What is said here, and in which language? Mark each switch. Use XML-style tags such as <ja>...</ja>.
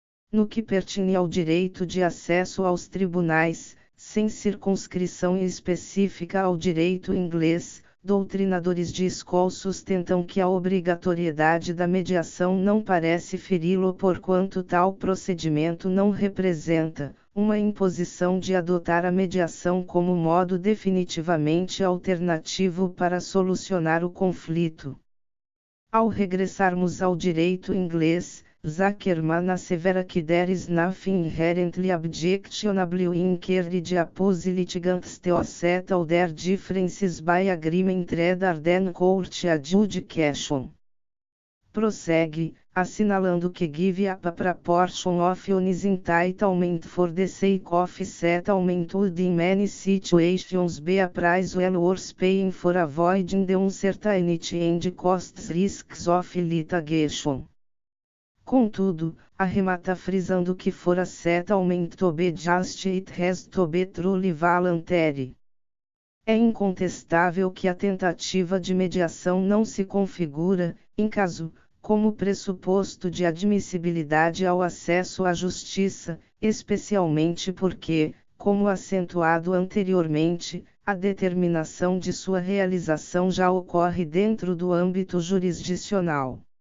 <pt>No que pertine ao direito de acesso aos tribunais, sem circunscrição específica ao direito inglês, doutrinadores de escola sustentam que a obrigatoriedade da mediação não parece feri-lo porquanto tal procedimento não representa uma imposição de adotar a mediação como modo definitivamente alternativo para solucionar o conflito. Ao regressarmos ao direito inglês, Zuckerman assevera que</pt> <en>there is nothing inherently objectionable in carried appose litigants to settle their differences by agreement rather than court adjudication.</en> <pt>Prossegue, assinalando que</pt> <en>give up a proportion of one's entitlement for the sake of settlement would in many situations be a price well worth paying for avoiding the uncertainty and costs risks of litigation.</en> <pt>Contudo, arremata frisando que</pt> <en>for a settlement to be just it has to be truly voluntary.</en> <pt>É incontestável que a tentativa de mediação não se configura, em caso, como pressuposto de admissibilidade ao acesso à justiça, especialmente porque, como acentuado anteriormente, a determinação de sua realização já ocorre dentro do âmbito jurisdicional.</pt>